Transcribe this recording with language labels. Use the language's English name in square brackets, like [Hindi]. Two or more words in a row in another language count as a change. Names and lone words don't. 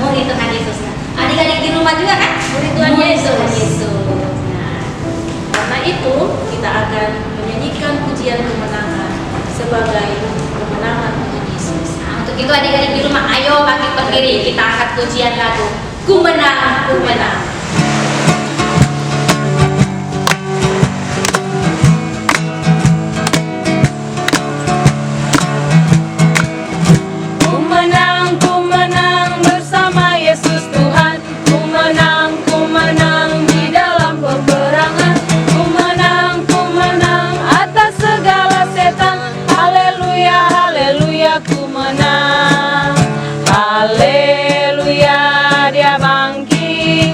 [Indonesian] Murid Tuhan Yesus. Nah, adik-adik di rumah juga kan? Murid Tuhan Yesus. Nah, Karena itu kita akan menyanyikan pujian kemenangan sebagai kemenangan Tuhan Yesus. nah, untuk itu adik-adik di rumah, ayo bangkit berdiri. Kita angkat pujian lagu. Ku menang, ku menang. Ku menang bersama Yesus Tuhan. Ku menang di dalam peperangan. Ku menang atas segala setan. Haleluya, haleluya, ku menang. Haleluya, Dia bangkit.